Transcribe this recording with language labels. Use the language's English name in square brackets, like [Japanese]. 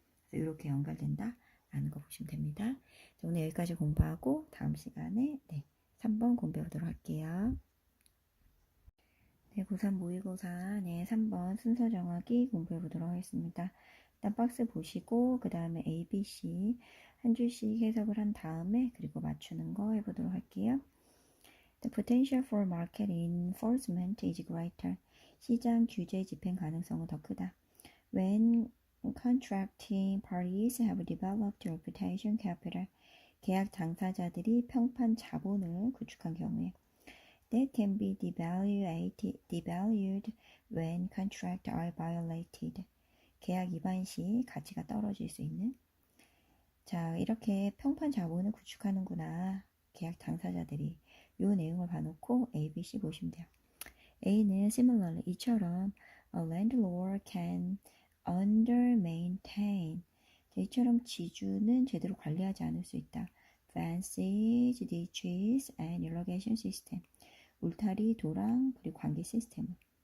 [Korean] 그래서 이렇게 연결된다 라는 거 보시면 됩니다. 자, 오늘 여기까지 공부하고 다음 시간에 3번 공부해 보도록 할게요. 네, 고3 모의고사 3번 순서 정하기 공부해 보도록 하겠습니다. 일단 박스 보시고 그 다음에 A, B, C 한 줄씩 해석을 한 다음에 그리고 맞추는 거 해보도록 할게요. [English] The potential for market enforcement is greater. [Korean] 시장 규제 집행 가능성은 더 크다. [English] When contracting parties have developed reputation capital, [Korean] 계약 당사자들이 평판 자본을 구축한 경우에 [English] that can be devalued when contracts are violated. [Korean] 계약 위반 시 가치가 떨어질 수 있는. 자, 이렇게 평판 자본을 구축하는구나. 계약 당사자들이. 이 내용을 봐놓고 A, B, C 보시면 돼요. [English] A는 similarly, [Korean] 이처럼 [English] a landlord can under maintain. [Korean] 이처럼 지주는 제대로 관리하지 않을 수 있다. [English] Fences, ditches, and irrigation system. [Korean] 울타리, 도랑, 그리고 관계 시스템.